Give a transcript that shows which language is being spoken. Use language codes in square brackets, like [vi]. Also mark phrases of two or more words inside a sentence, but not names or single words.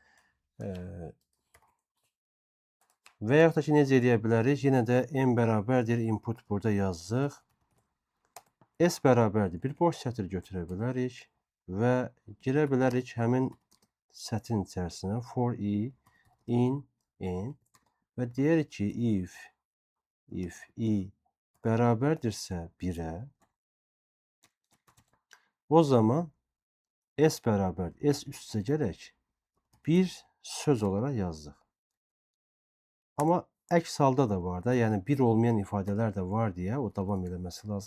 [az] Və yaxud da ki, necə edə bilərik? Yenə də n bərabərdir input burada yazdıq. S bərabərdir. Bir boş sətir götürə bilərik və girə bilərik həmin sətrin içərisinə [en] for i in n [az] və deyirik ki, [en] if i [az] bərabərdirsə 1-ə, o zaman S bərabər, S üstə gələk bir söz olaraq yazdıq. Amma əks halda da var da, yəni bir olmayan ifadələr də var deyə o davam eləməsi lazımdır.